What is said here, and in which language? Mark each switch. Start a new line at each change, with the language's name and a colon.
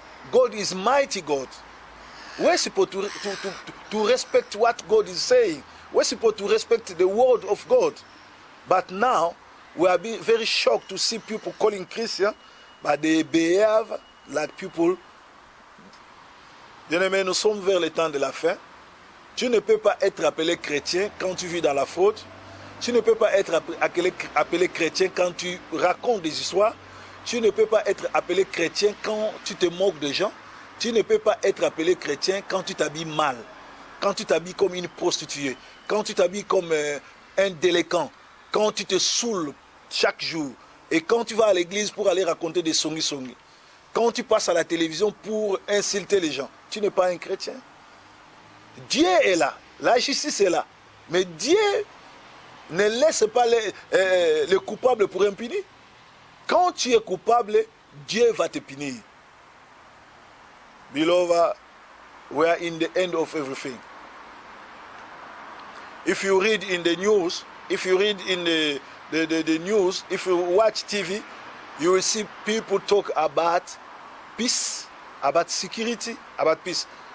English: God is mighty God. We're supposed to respect what God is saying. We're supposed to respect the word of God. But now, we are being very shocked to see people calling Christian, but they behave like people.
French: Bien-aimés, nous sommes vers le temps de la fin. Tu ne peux pas être appelé chrétien quand tu vis dans la fraude. Tu ne peux pas être appelé chrétien quand tu racontes des histoires. Tu ne peux pas être appelé chrétien quand tu te moques de gens. Tu ne peux pas être appelé chrétien quand tu t'habilles mal. Quand tu t'habilles comme une prostituée. Quand tu t'habilles comme un délinquant. Quand tu te saoules chaque jour. Et quand tu vas à l'église pour aller raconter des songi-songi. Quand tu passes à la télévision pour insulter les gens. Tu n'es pas un chrétien. Dieu est là. La justice est là. Mais Dieu ne laisse pas les coupables pour impunir. Quand tu es coupable, Dieu va te punir.
English: Beloved, we are in the end of everything. If you read in the news, if you read in the news, if you watch TV, you will see people talk about peace, about security, about peace.